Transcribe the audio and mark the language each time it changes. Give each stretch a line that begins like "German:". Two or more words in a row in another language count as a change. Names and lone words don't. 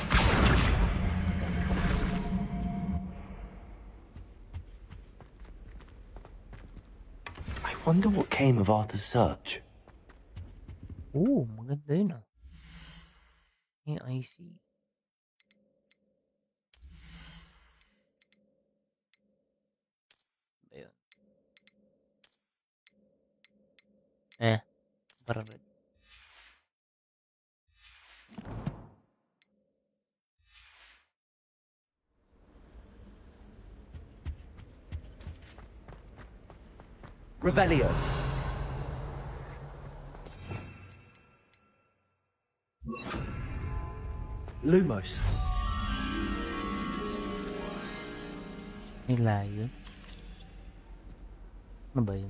English: I wonder what came of Arthur's search.
Filipino: Maganda yun ah.
English: I see.
Filipino: Ayun. Parang red. Revelio. Lumos. May layo. Ano ba yun?